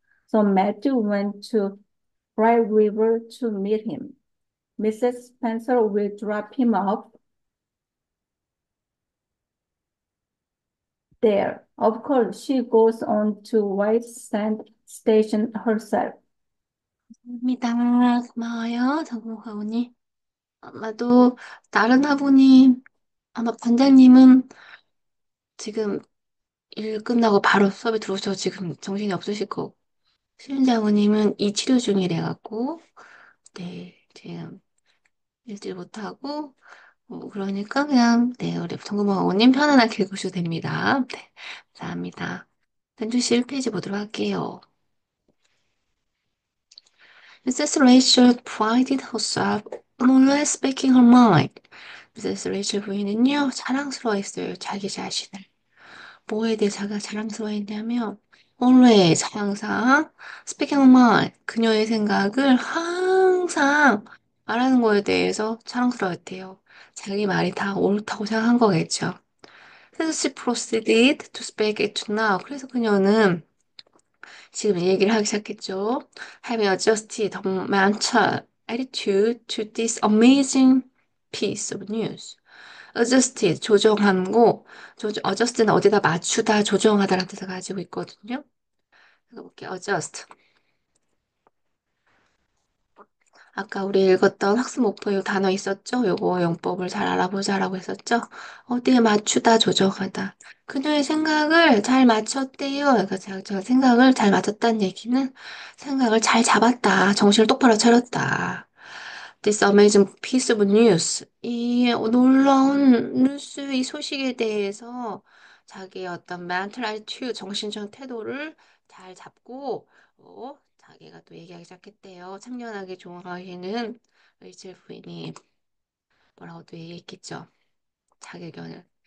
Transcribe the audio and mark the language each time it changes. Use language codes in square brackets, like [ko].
[en] So Matthew went to Bright River to meet him. Mrs. Spencer will drop him off there. Of course, she goes on to White Sand Station herself. [ko] 입니다. 고마워요, 정국하오님. 아마도 다른 화부님, 아마 반장님은 지금 일 끝나고 바로 수업에 들어오셔서 지금 정신이 없으실 거고, 신장우님은 이 치료 중이래 갖고, 네, 지금 읽질 못하고, 그러니까 그냥, 네, 우리 정국하오님 편안하게 읽으셔도 됩니다. 네, 감사합니다. 현주씨 1페이지 보도록 할게요. [en] Mrs. Rachel prided herself on always speaking her mind. [ko] 미세스 레이첼 부인은요, 자랑스러워했어요. 자기 자신을. 뭐에 대해 자기가 자랑스러워했냐면, always, 항상, [en] speaking her mind, [ko] 그녀의 생각을 항상 말하는 거에 대해서 자랑스러웠대요. 자기 말이 다 옳다고 생각한 거겠죠. 그래서 [en] she proceeded to speak it now. [ko] 그래서 그녀는 지금 얘기를 하기 시작했죠. [en] Having adjusted her mental attitude to this amazing piece of news. [ko] adjusted, 조정하고, adjust는 어디다 맞추다, 조정하다라는 뜻을 가지고 있거든요. 읽어볼게요. adjust. 아까 우리 읽었던 학습 목표 단어 있었죠? 요거 용법을 잘 알아보자라고 했었죠? 어디에 맞추다, 조정하다. 그녀의 생각을 잘 맞췄대요. 그러니까 제가 생각을 잘 맞췄다는 얘기는 생각을 잘 잡았다. 정신을 똑바로 차렸다. [en] This amazing piece of news. [ko] 이 놀라운 뉴스, 이 소식에 대해서 자기의 어떤 mental attitude, 정신적 태도를 잘 잡고, 자기가 또 얘기하기 시작했대요. 참견하게 좋아하시는 레이첼 부인이 뭐라고 또 얘기했겠죠. 자기 의견을.